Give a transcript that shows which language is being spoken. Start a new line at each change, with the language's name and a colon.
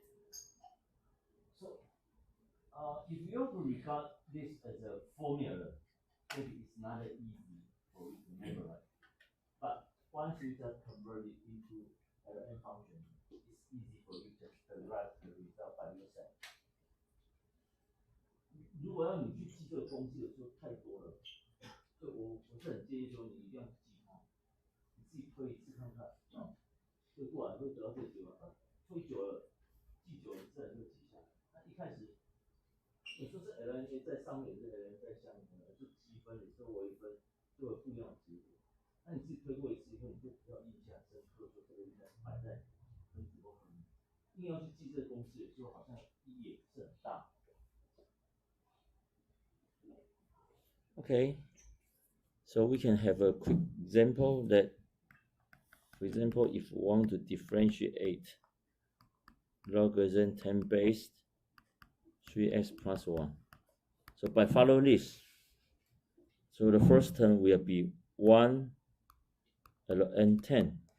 English: So if you want to regard this as a formula, maybe it's not that easy for you to memorize. But once you just convert it into an function, it's easy for you to derive the result by yourself.
Chinese: 如果要你去记这个公式的时候太多了，所以我是很建议说你一定要记它，你自己推一次看看，就过来会得到这个结果。推久了，记久了自然就记下来。那一开始有时候是 LNA 在上面，是 LNA 在下面，就积分，有时候微分，就有不一样的结果。那你自己推过一次以后，你就比较印象深刻，说这个应该是摆在分子或分母。硬要去记这个公式，有时候好像意义也不是很大。
English: Okay, so we can have a quick example that, for example, if we want to differentiate logarithm 10 base 3x plus 1. So by following this, so the first term will be 1 ln 10.